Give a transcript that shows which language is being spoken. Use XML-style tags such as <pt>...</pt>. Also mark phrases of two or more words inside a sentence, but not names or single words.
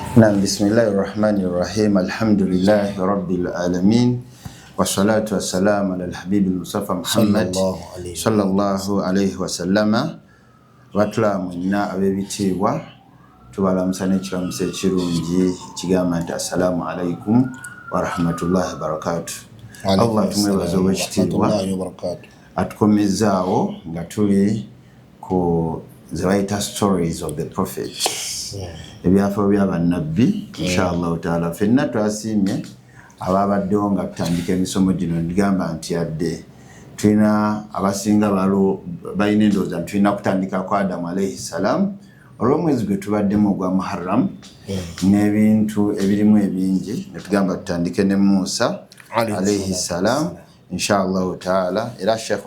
<ar>نعم، بسم الله الرحمن الرحيم. الحمد لله رب العالمين. والصلاة والسلام على الحبيب المصطفى محمد صلى الله عليه وسلم.</ar> <lg>Batulamu nina abebitiibwa tubalamusa n'ekiramusa ekirungi ekigamba nti</lg> <ar>السلام عليكم ورحمة الله وبركاته.</ar> <lg>Allah tumwebaza obwekitiibwa atukomezaawo nga tuli ku</lg> <en>the writer stories of the prophets.</en> <lg>Ebyafo by'abannabbi</lg> <ar>إن شاء الله تعالى</ar> <lg>fenna twasiimye ababaddewo nga tutandika emisomo gino ndigamba nti yadde tulina abasinga balina endowooza tulina kutandika ku Adamu</lg> <ar>عليه السلام</ar> <lg>olw'omwezi gwe tubaddemu ogwa Muharram n'ebintu ebirimu ebingi netugamba tutandike ne Musa</lg> <ar>عليه السلام إن شاء الله تعالى</ar> <lg>era Sheikh</lg>